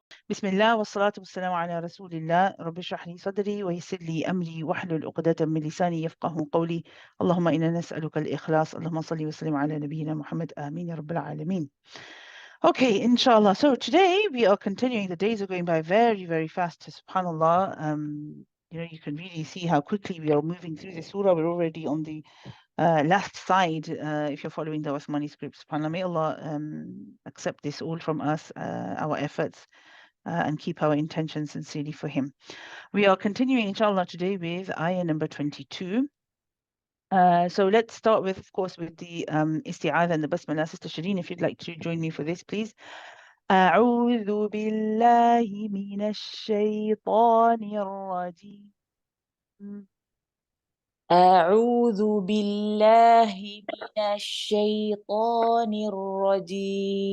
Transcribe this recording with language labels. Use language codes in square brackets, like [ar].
[ar] بسم الله والصلاة والسلام على رسول الله. رب اشرح لي صدري ويسر لي أمري واحلل عقدة من لساني يفقه قولي. اللهم إنا نسألك الإخلاص. اللهم صل وسلم على نبينا محمد. آمين يا رب العالمين. [en] Okay, inshallah. So today we are continuing. The days are going by very, very fast. Subhanallah. You can really see how quickly we are moving through the surah. We're already on the last side. If you're following the Osmani script, subhanallah, may Allah accept this all from us, our efforts. And keep our intention sincerely for him. We are continuing, inshallah, today with ayah number 22. So let's start with, of course, with the isti'adha and the basmala. Sister Shireen, if you'd like to join me for this, please. [ar] أعوذ بالله من الشيطان الرجيم. أعوذ بالله من الشيطان الرجيم